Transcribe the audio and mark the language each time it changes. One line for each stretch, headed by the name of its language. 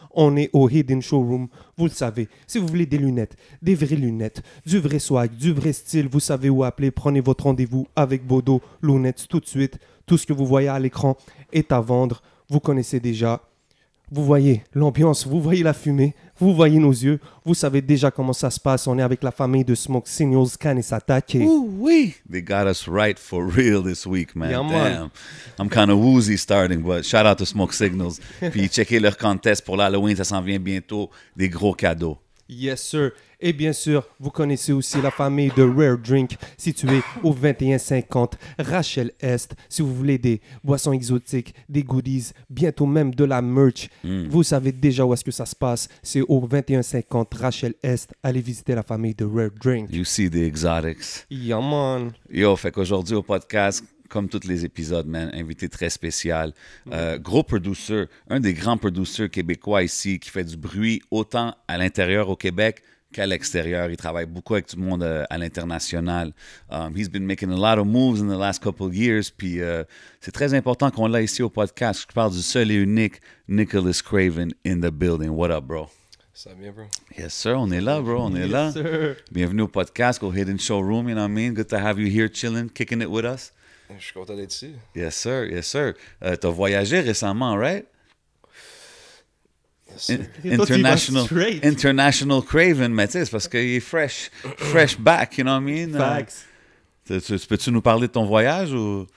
French: On est au Hidden Showroom. Vous le savez. Si vous voulez des lunettes, des vraies lunettes, du vrai swag, du vrai style, vous savez où appeler. Prenez votre rendez-vous avec Bodo Lunettes tout de suite. Tout ce que vous voyez à l'écran est à vendre. Vous connaissez déjà. Vous voyez l'ambiance, vous voyez la fumée, vous voyez nos yeux. Vous savez déjà comment ça se passe. On est avec la famille de Smoke Signals, Kanisatake. Ooh, wee.
English: They got us right for real this week, man. Yeah, man. Damn. I'm kind of woozy starting, but shout out to Smoke Signals.
French: Puis checkez leur contest pour l'Halloween, ça s'en vient bientôt. Des gros cadeaux.
English: Yes, sir.
French: Et bien sûr, vous connaissez aussi la famille de Rare Drink, située au 2150 Rachel Est. Si vous voulez des boissons exotiques, des goodies, bientôt même de la merch, vous savez déjà où est-ce que ça se passe. C'est au 2150 Rachel Est. Allez visiter la famille de Rare Drink.
English: You see the exotics. Yeah, man.
French: Yo, fait qu'aujourd'hui au podcast, comme tous les épisodes, man, invité très spécial. Gros producer, un des grands producers québécois ici qui fait du bruit autant à l'intérieur au Québec qu'à l'extérieur. Il travaille beaucoup avec tout le monde à l'international.
English: He's been making a lot of moves in the last couple of years.
French: Puis c'est très important qu'on l'a ici au podcast. Je parle du seul et unique Nicholas Craven
English: in the building. What up, bro?
French: Ça va bien, bro?
English: Yes, sir.
French: On est là, bro. On est là.
English: Yes, sir.
French: Bienvenue au podcast, au Hidden Showroom.
English: You know what I mean? Good to have you here chilling, kicking it with us.
French: Je suis content d'être ici.
English: Yes, sir. Yes, sir.
French: T'as voyagé récemment, right?
English: Yes, sir.
French: International Craven, mais tu sais, c'est parce qu'il est fresh back,
English: you know what I mean? Facts.
French: Peux-tu nous parler de ton voyage ou?